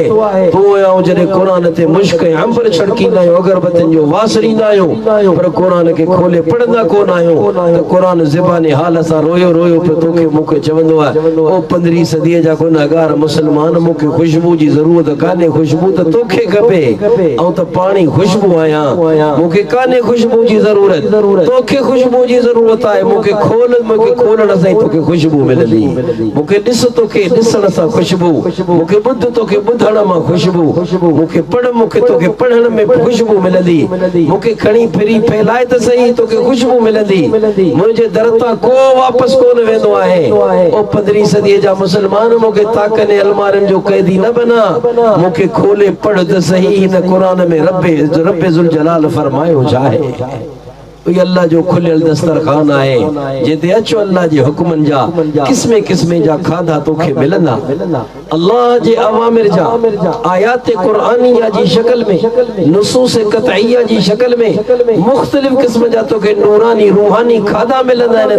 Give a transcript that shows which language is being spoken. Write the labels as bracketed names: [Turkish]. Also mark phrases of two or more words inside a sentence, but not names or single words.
[Sindhi] तूं ऐं जॾहिं कुरान ते मुश्क ऐं अंबर छिड़कींदा आहियूं, अगरबत्तियुनि जो वास ॾींदा आहियूं, पर कुरान खे खोले पढ़ंदा कोन आहियूं, त कुरान ज़बानी हाल सां रोयो रोयो पियो तोखे मूंखे चवंदो आहे, ओ 15वीं सदीअ जा गुनहगार मुस्लमान, मूंखे ख़ुशबू जी ज़रूरत कान्हे, ख़ुशबू त तोखे खपे, ऐं त पाणी ख़ुशबू आहियां, मूंखे कान्हे ख़ुशबू जी ज़रूरत, तोखे खुशबू जी जरूरत है। मुके खोलण से तोके खुशबू मिलंदी, मुके ॾिस तोके ॾिसण सां खुशबू, मुके ॿुध तोके ॿुधण मां खुशबू, मुके पढ़ मुके तोके पढ़ण में खुशबू मिलंदी, मुके खणी फिरी फैलाए त सही तोके खुशबू मिलंदी। मुंहिंजे दर तां को वापस कोन वेंदो आहे। ओ 15वीं सदीअ जा मुस्लमान, मुके ताकनि अलमारनि जो कैदी न बना, मुके खोले पढ़ त सही। हिन कुरान में रब्बे जुल जलाल फरमायो छा अल्लाह जो खुलियल दस्तरखान आहे, जिते अचो अल्लाह जे हुक्मन जा किस्मे किस्मे जा खाधा तोखे मिलंदा। अल्लाह जे अवामिर जा आयात कुरानिया जी शक्ल में, नुसूस कतईया जी शक्ल में मुख्तलिफ किस्म जा तोखे नूरानी रूहानी खाधा मिलंदा आहिनि।